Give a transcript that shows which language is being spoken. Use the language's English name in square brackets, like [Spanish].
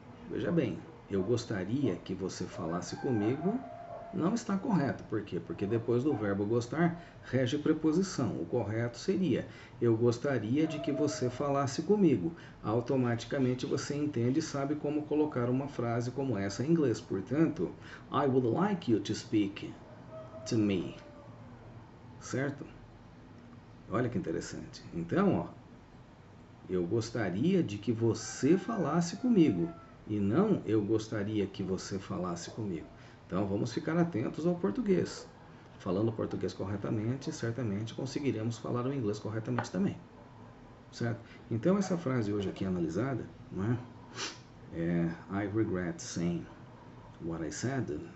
[Portuguese] Veja bem, eu gostaria que você falasse comigo não está correto. Por quê? Porque depois do verbo gostar, rege preposição. O correto seria, eu gostaria de que você falasse comigo. Automaticamente você entende e sabe como colocar uma frase como essa em inglês. [English] Portanto, I would like you to speak to me. [Portuguese] Certo? Olha que interessante. Então, ó, eu gostaria de que você falasse comigo. E não eu gostaria que você falasse comigo. Então vamos ficar atentos ao português. Falando o português corretamente, certamente conseguiremos falar o inglês corretamente também. Certo? Então essa frase hoje aqui analisada, não é? [English] I regret saying what I said.